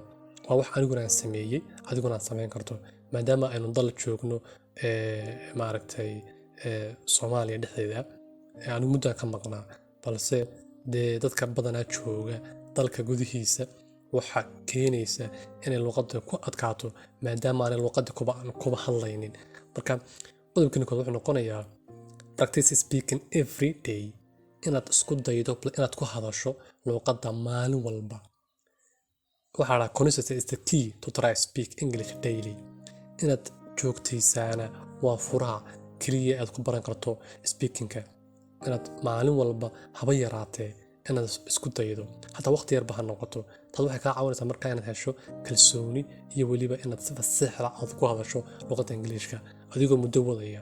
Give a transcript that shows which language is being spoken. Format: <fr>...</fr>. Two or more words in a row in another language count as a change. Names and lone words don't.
<so>waa wax aniguna aan sameeyey, adiguna aad samayn karto, maadaama aynu dal joogno Soomaaliya dhexdeeda. anigu muddo ka maqnaa, balse dee dadka badanaa jooga dalka gudihiisa waxa keenaysa inay luqadda ku adkaato maadaama aanay luqadda kuba hadlaynin. marka qodobkani kood wuxuu noqonayaa</so> <en>practice speaking every day,</en> <so>inaad isku daydo inaad ku hadasho luqadda maalin walba. waxaa la</so> <en>consistency is the key to try speak English daily.</en> <so>inaad joogtaysaana waa furaha keliya aad ku baran karto speakingka. inaad maalin walba haba yaraatee inaad isku daydo, hataa waqti yarba ha noqoto. taas waxay kaa caawinaysaa markaa inaad hesho kalsooni iyo weliba inaad si fasaxa aad ku hadasho luqadda Ingiriiska adigoo muddo wadaya.</so>